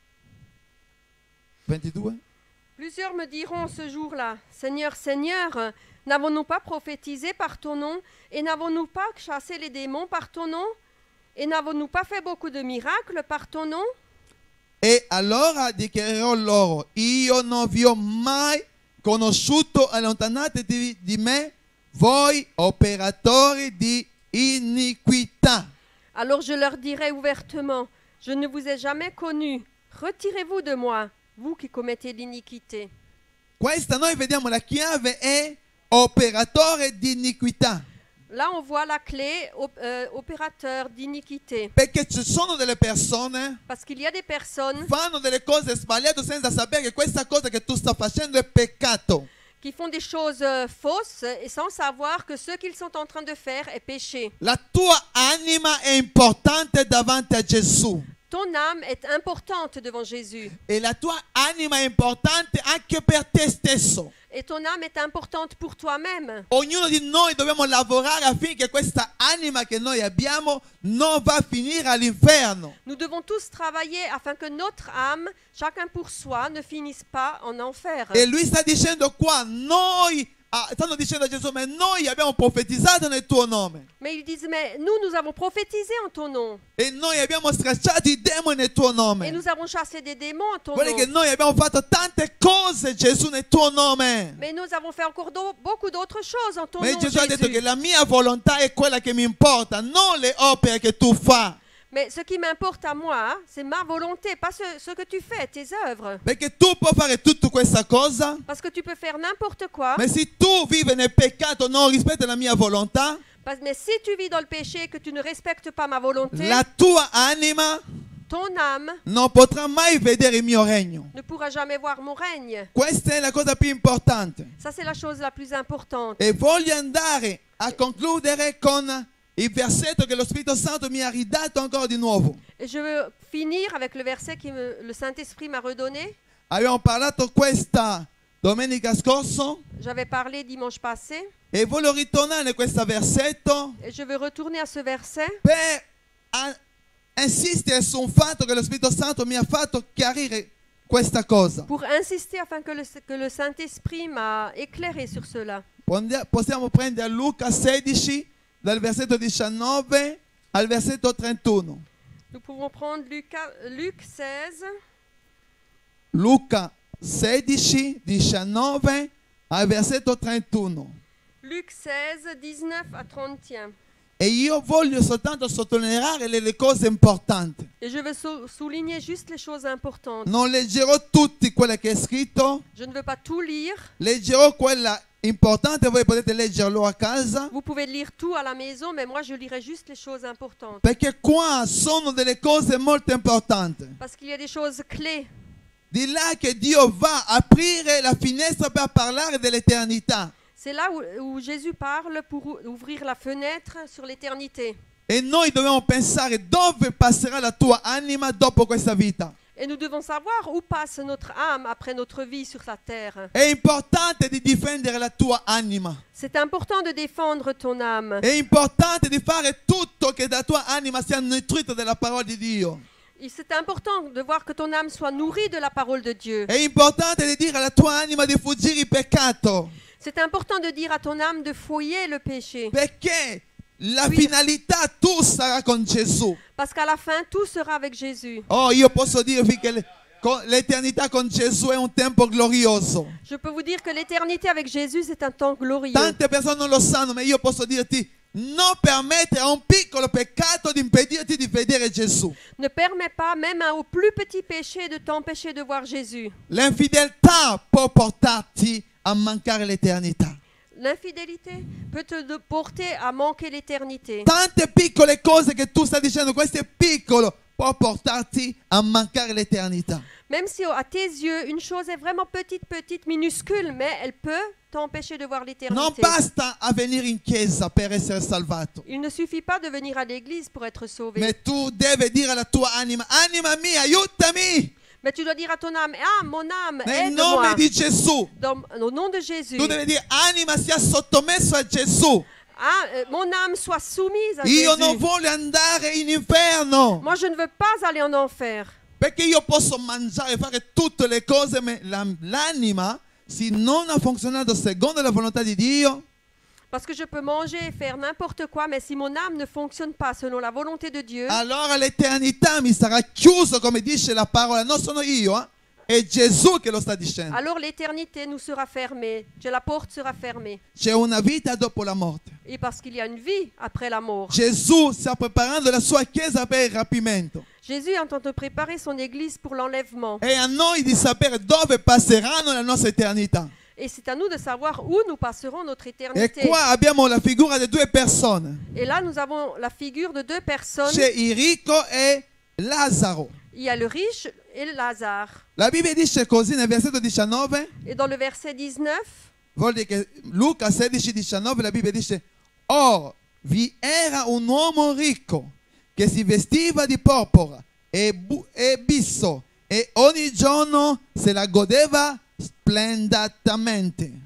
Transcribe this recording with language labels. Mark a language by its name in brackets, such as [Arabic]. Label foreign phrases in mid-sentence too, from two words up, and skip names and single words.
[French] 22. Plusieurs me diront ce jour-là, Seigneur, Seigneur, n'avons-nous pas prophétisé par ton nom et n'avons-nous pas chassé les démons par ton nom et n'avons-nous pas fait beaucoup de miracles par ton nom? [Italian] E allora dichiarerò loro, io non vi ho mai conosciuto, allontanatevi di me, voi operatori di iniquità. [French] Alors je leur dirai ouvertement, je ne vous ai jamais connus, retirez-vous de moi, vous qui commettez l'iniquité. [Italian] Questa noi vediamo la chiave è operatore di iniquità. [French] Là on voit la clé, opérateur d'iniquité. [Italian] Perché ci sono delle persone [French] Parce qu'il y a des personnes [Italian] fanno delle cose sbagliate senza sapere che questa cosa che tu stai facendo è peccato. [French] qui font des choses fausses et sans savoir que ce qu'ils sont en train de faire est péché. [Italian] La tua anima è importante davanti a Gesù. [French] Ton âme est importante devant Jésus. [Italian] E la tua anima è importante anche per te stesso. [French] Et ton âme est importante pour toi-même. [Italian] Ognuno di noi dobbiamo lavorare affinché questa anima che noi abbiamo non va a finire all'inferno. [French] Nous devons tous travailler afin que notre âme, chacun pour soi, ne finisse pas en enfer. [Italian] E lui sta dicendo qua, stanno dicendo a Gesù, ma noi abbiamo profetizzato nel tuo nome. [French] Mais ils disent, mais nous avons prophétisé en ton nom. [Italian] E noi abbiamo stracciato i demoni nel tuo [French] Et [Italian] nome. [French] nous avons chassé des démons en ton [Italian] Guarda che [French] nom. [Italian] noi abbiamo fatto tante cose, Gesù, nel tuo nome. [French] Mais nous avons fait encore beaucoup d'autres choses en ton [Italian] Ma [French] nom, [Italian] Gesù ha detto [French] Jésus. [Italian] che la mia volontà è quella che mi importa, non le opere che tu fai. [French] Mais ce qui m'importe à moi, c'est ma volonté, pas ce que tu fais, tes œuvres. [Italian] Perché tu puoi fare tutta questa cosa, [French] Parce que tu peux faire n'importe quoi. [Italian] ma se tu vivi nel peccato non rispetti la mia volontà, [French] Mais si tu vis dans le péché et que tu ne respectes pas ma volonté, [Italian] la tua anima [French] ton âme [Italian] non potrà mai vedere il mio regno. [French] ne pourra jamais voir mon règne. [Italian] Questa è la cosa più importante. [French] Ça, c'est la chose la plus importante. [Italian] E voglio andare a concludere con il versetto che lo Spirito Santo mi ha ridato ancora di nuovo. [French] Et je veux finir avec le verset que le Saint-Esprit m'a redonné. [Italian] Abbiamo parlato questa domenica scorsa [French] J'avais parlé dimanche passé. [Italian] e voglio ritornare in questo versetto [French] Et je veux retourner à ce verset [Italian] per insistere su un fatto che lo Spirito Santo mi ha fatto chiarire questa cosa. [French] pour insister afin que le Saint-Esprit m'a éclairé sur cela. [Italian] Possiamo prendere Luca 16 dal versetto 19 al versetto 31. [French] Nous pouvons prendre Luc 16, [Italian] Luca 16, 19 al versetto 31. [French] Luc 16, 19 à 31. [Italian] E io voglio soltanto sottolineare le cose importanti. [French] Et je veux souligner juste les choses importantes. [Italian] Non leggerò tutti quello che è scritto, [French] Je ne veux pas tout lire. [Italian] leggerò quella importante, voi potete leggerlo a casa, [French] Vous pouvez lire tout à la maison, mais moi je lirai juste les choses importantes. [Italian] perché qua sono delle cose molto importanti. [French] Parce qu'il y a des choses clés. [Italian] Di là che Dio va a aprire la finestra per parlare dell'eternità. [French] C'est là où Jésus parle pour ouvrir la fenêtre sur l'éternité. [Italian] E noi dobbiamo pensare dove passerà la tua anima dopo questa vita. [French] Et nous devons savoir où passe notre âme après notre vie sur la terre. [Italian] È importante di difendere la tua anima. [French] C'est important de défendre ton âme. [Italian] È importante di fare tutto che la tua anima sia nutrita della parola di Dio. [French] Et c'est important de voir que ton âme soit nourrie de la parole de Dieu. [Italian] È importante di dire alla tua anima di fuggire il peccato. [French] C'est important de dire à ton âme de fouiller le péché. [Italian] Perché la [French] Oui. [Italian] finalità tu sarà con Gesù. [French] Parce qu'à la fin, tout sera avec Jésus. [Italian] Oh, io posso dirvi che l'eternità con Gesù è un tempo glorioso. [French] Je peux vous dire que l'éternité avec Jésus, c'est un temps glorieux. [Italian] Tante persone non lo sanno, ma io posso dirti: non permettere a un piccolo peccato di impedirti di vedere Gesù. [French] Ne permets pas, même au plus petit péché, de t'empêcher de voir Jésus. [Italian] L'infedeltà può portarti a mancare l'eternità. [French] L'infidélité peut te porter à manquer l'éternité. [Italian] Tante piccole cose che tu stai dicendo, questo è piccolo, può portarti a mancare l'eternità. [French] Même si à tes yeux, une chose est vraiment petite, minuscule, mais elle peut t'empêcher de voir [Italian] Non [French] l'éternité. [Italian] basta a venire in chiesa per essere salvato, [French] Il ne suffit pas de venir à l'église pour être sauvé. [Italian] ma tu devi dire alla tua anima: anima mia, aiutami, [French] Mais tu dois dire à ton âme, ah, mon âme, [Italian] nel [French] aide-moi. [Italian] nome di Gesù. [French] Au nom de Jésus. [Italian] Tu devi dire: anima, sia sottomesso a Gesù. [French] Ah, mon âme soit soumise à [Italian] Io [French] Jésus. [Italian] non voglio andare in inferno, [French] Moi, je ne veux pas aller en enfer. [Italian] perché io posso mangiare e fare tutte le cose, ma l'anima, se non ha funzionato secondo la volontà di Dio, [French] Parce que je peux manger et faire n'importe quoi, mais si mon âme ne fonctionne pas selon la volonté de Dieu, [Italian] allora l'eternità mi sarà chiusa, come dice la parola. Non sono io, è Gesù che lo sta dicendo. [French] alors l'éternité nous sera fermée. La porte sera fermée. [Italian] C'è una vita dopo la morte. [French] Et parce qu'il y a une vie après la mort. [Italian] Gesù sta preparando la sua chiesa per il rapimento. [French] Jésus est en train de préparer son église pour l'enlèvement. [Italian] È a noi di sapere dove passeranno la nostra eternità. [French] Et c'est à nous de savoir où nous passerons notre [Italian] E [French] éternité. [Italian] qua abbiamo la figura di due persone. [French] Et là, nous avons la figure de deux personnes. [Italian] C'è il ricco e Lazzaro. [French] Il y a le riche et le Lazare. [Italian] La Bibbia dice così nel versetto 19, [French] Et dans le verset 19, [Italian] vuol dire che Luca 16:19 la Bibbia dice: oh, vi era un uomo ricco che si vestiva di porpora e bisso e ogni giorno se la godeva splendidamente.